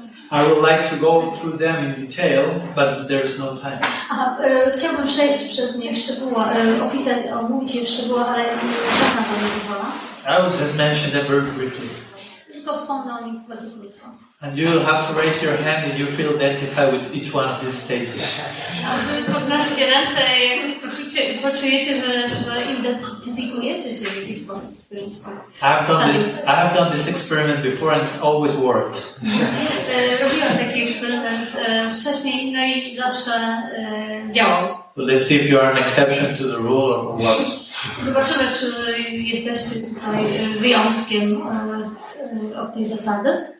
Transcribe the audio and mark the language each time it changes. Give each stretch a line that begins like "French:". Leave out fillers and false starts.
English: I would like to go through them in detail, but there's no time.
Polish: Chciałbym przejść przez nie w szczegółach, omówić je w szczegółach, ale czas na to nie pozwala.
English: I will just mention them very briefly.
Polish: Tylko wspomnę o nich bardzo krótko.
English: And you have to raise your hand if you feel identified with each one of these stages.
Polish: A wy podnoście ręce, jak poczujecie, że identyfikujecie się w jakiś sposób z tym.
English: I have done this experiment before and it always worked.
Polish: Robiłam taki eksperyment wcześniej, no i zawsze działał.
English: So let's see if you are an exception to the rule or what.
Polish: Zobaczymy, czy jesteście tutaj wyjątkiem od tej zasady.